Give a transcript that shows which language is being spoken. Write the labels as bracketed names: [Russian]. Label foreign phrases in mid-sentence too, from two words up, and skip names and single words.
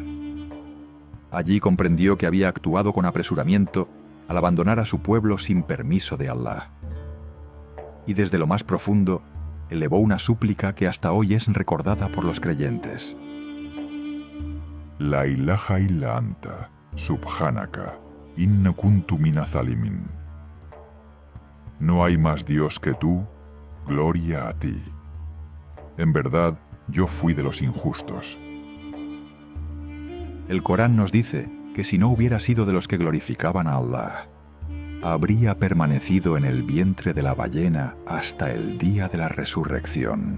[Spanish] Allí comprendió que había actuado con apresuramiento al abandonar a su pueblo sin permiso de Allah. Y desde lo más profundo, elevó una súplica que hasta hoy es recordada por los creyentes. [Arabic] لا إله إلا أنت، سبحانك، إني كنت من الظالمين. [Spanish] No hay más Dios que tú, gloria a ti. En verdad, yo fui de los injustos. El Corán nos dice que si no hubiera sido de los que glorificaban a Allah, habría permanecido en el vientre de la ballena hasta el día de la resurrección.